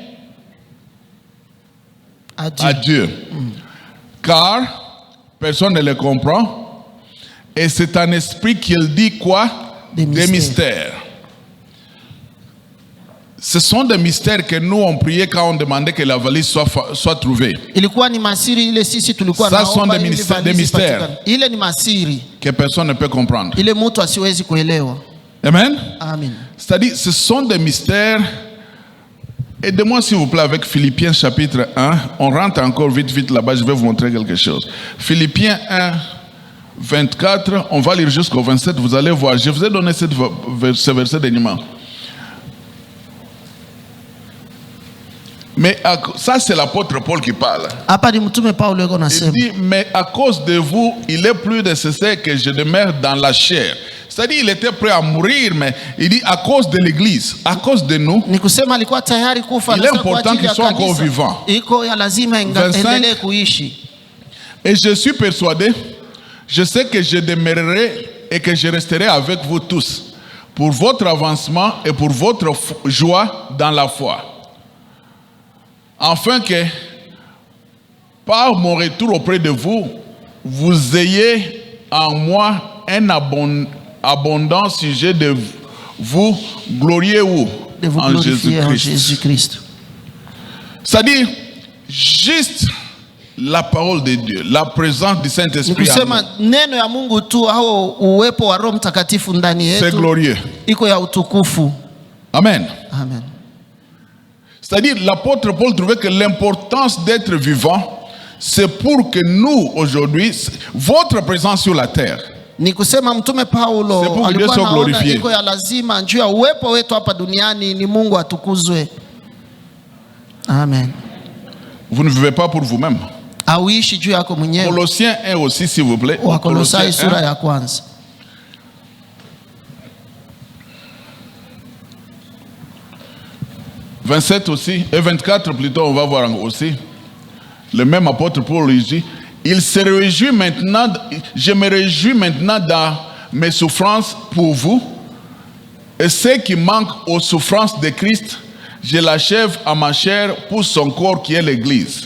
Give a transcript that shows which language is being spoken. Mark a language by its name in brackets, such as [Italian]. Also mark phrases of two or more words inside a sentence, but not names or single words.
[French] Adieu. à Dieu. Car personne ne le comprend. Et c'est un esprit qu'il dit quoi? Des mystères. Ce sont des mystères que nous on priait quand on demandait que la valise soit trouvée. [Swahili] Ilikuwa ni masiri ile sisi tulikuwa [French] Ça [Swahili] naomba [French] sont des [Swahili] ili [French] mystères- [Swahili] valizi [French] des mystères. [Swahili] patikane. Ile ni masiri [French] Que personne ne peut comprendre. [Swahili] ile mtu asiwezi kuelewa. [French] Amen. [Swahili] Amen. [French] C'est-à-dire, ce sont des mystères. Aidez-moi s'il vous plaît avec Philippiens chapitre 1. On rentre encore vite là-bas, je vais vous montrer quelque chose. Philippiens 1, 24, on va lire jusqu'au 27, vous allez voir. Je vous ai donné ce verset dernièrement. Mais ça, c'est l'apôtre Paul qui parle. [Swahili] Hapa ni mtume Paulo yuko [French] Il [Swahili] nasema, [French] dit, mais à cause de vous, il est plus nécessaire que je demeure dans la chair. C'est-à-dire, il était prêt à mourir, mais il dit, à cause de l'église, à cause de nous, [Swahili] ni kusema alikuwa tayari kufa [French] Il est [Swahili] kwa [French] important [Swahili] ajili ya [French] qu'ils soient encore [Swahili] kanisa. [French] vivants. [Swahili] Iko ya lazima 25. endelee kuishi. [French] et je suis persuadé, je sais que je demeurerai et que je resterai avec vous tous, pour votre avancement et pour votre joie dans la foi. Afin que, par mon retour auprès de vous, vous ayez en moi un abondant sujet de vous gloriez où? De vous En glorifier en Jésus-Christ. Jésus-Christ. C'est-à-dire, juste la parole de Dieu, la présence du [Swahili] Ni [French] Saint-Esprit, en [Swahili] kusema neno ya Mungu tu au uwepo wa Roho Mtakatifu ndani [French] nous, c'est [Swahili] yetu [French] glorieux. [Swahili] iko ya utukufu. [French] Amen. [Swahili] Amen. [French] C'est-à-dire, l'apôtre Paul trouvait que l'importance d'être vivant, c'est pour que nous, aujourd'hui, votre présence sur la terre, [Swahili] Ni kusema mtume Paulo [French] C'est pour que Dieu [Swahili] alikuwa [French] soit [Swahili] anaona [French] glorifié. [Swahili] iko ya lazima juu ya uwepo wetu hapa duniani ni Mungu atukuzwe. Amen. [French] vous ne vivez pas pour vous-même. [Swahili] Auishi juu yako mwenyewe. [French] Colossiens 1 aussi, s'il vous plaît. [Swahili] Wakolosai [French] Colossiens [Swahili] sura 1. ya kwanza. [French] « 27 aussi, et 24 plutôt, on va voir aussi. Le même apôtre Paul il dit, il se réjouit maintenant, je me réjouis maintenant dans mes souffrances pour vous, et ce qui manque aux souffrances de Christ, je l'achève à ma chair pour son corps qui est l'Église.